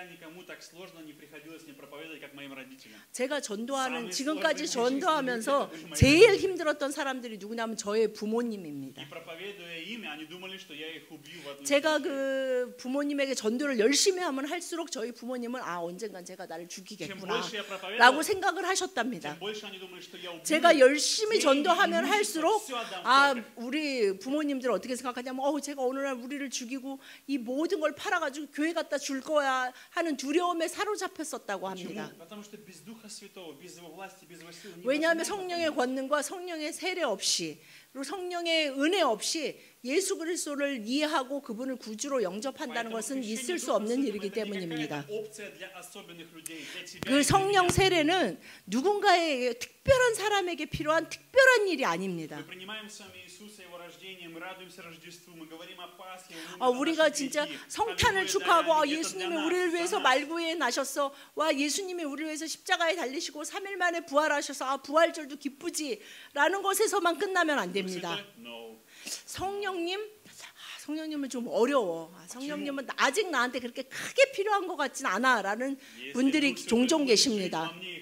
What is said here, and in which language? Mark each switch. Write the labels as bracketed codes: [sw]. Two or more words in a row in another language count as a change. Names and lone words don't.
[ko] 제가 전도하는 지금까지 전도하면서 제일 힘들었던 사람들이 누구냐면 저의 부모님입니다. 제가 그 부모님에게 전도를 열심히 하면 할수록 저희 부모님은 부모님은 언젠간 제가 나를 [ru] Чем [ko] 죽이겠구나 [ru] больше я проповедовал, [ko] 라고 생각을 하셨답니다. [ru] тем больше они думали, что я убью [ko] 제가 [ru] их. [ko] 열심히 전도하면 [ru] деньги, [ko] 할수록 [ru] всё отдам в церковь. [ko] 우리 부모님들 어떻게 생각하냐면 제가 어느 날 우리를 죽이고 이 모든 걸 팔아가지고 교회 갖다 줄 거야 하는 두려움에 사로잡혔었다고 합니다. [ru] Почему? Потому что без Духа Святого, без Его власти, без Его сил [ko] 왜냐하면 [ru] невозможно [ko] 성령의 [ru] понять. [ko] 권능과 성령의 세례 없이 그리고 성령의 은혜 없이 예수 그리스도를 이해하고 그분을 구주로 영접한다는 [ru] Поэтому [ko] 것은 [ru] крещение [ko] 있을 수 [ru] Духом [ko] 없는 [ru] Святым [ko] 일이기 [ru] это не [ko] 때문입니다. [ru] какая-то опция для особенных людей, для тебя и [ko] 그 [ru] для [ko] 성령 [ru] меня. [ko] 세례는 누군가에게 특별한 사람에게 필요한 특별한 일이 아닙니다. [ru] Мы принимаем с вами Иисуса, Его рождение, мы радуемся Рождеству, мы говорим о Пасхе, мы умерли за [ko] 우리가 [ru] наши [ko] 진짜 [ru] грехи. [ko] 성탄을 [ru] Аллилуйя, [ko] 축하하고 [ru] да, это [ko] 예수님이 [ru] для нас, [ko] 우리를 [ru] за [ko] 위해서 [ru] нас. [ko] 말구에 나셨어. 예수님이 우리를 위해서 십자가에 달리시고 3일 만에 부활하셔서 부활절도 기쁘지라는 것에서만 끝나면 안 됩니다. No. 성령님은 좀 어려워. 성령님은 아직 나한테 그렇게 크게 필요한 것 같진 않아라는 분들이 종종 계십니다.